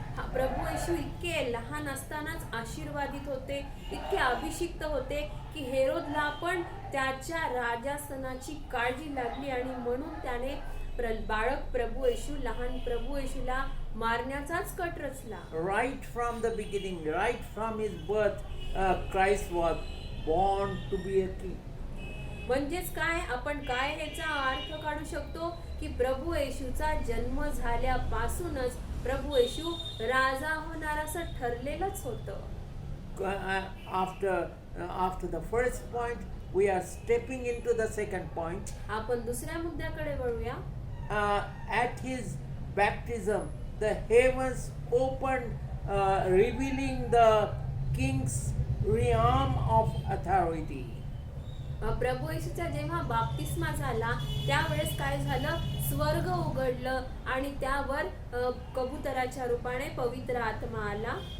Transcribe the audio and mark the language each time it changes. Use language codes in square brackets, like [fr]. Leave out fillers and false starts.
[mr] हा प्रभू येशू इतके लहान असतानाच आशीर्वादित होते, इतके अभिषिक्त होते की हेरोदला पण त्याच्या राजासनाची काळजी लागली आणि म्हणून त्याने बाळक प्रभू येशू, लहान प्रभू येशूला मारण्याचाच कट रचला. [en] Right from the beginning, right from his birth, Christ was born to be a king. [mr] म्हणजेच काय, आपण काय ह्याचा अर्थ काढू शकतो की प्रभू येशूचा जन्म झाल्यापासूनच प्रभू येशू राजा होणार असं ठरलेलंच होतं. [en] After the first point, we are stepping into the second point. [mr] आपण दुसऱ्या मुद्द्याकडे वळूया. [en] At his baptism, the heavens opened, revealing the king's realm of authority. [mr] प्रभू येशूचा जेव्हा बाप्तिस्मा झाला त्यावेळेस काय झालं, स्वर्ग उघडलं आणि त्यावर कबुतराच्या रूपाने पवित्र आत्मा आला.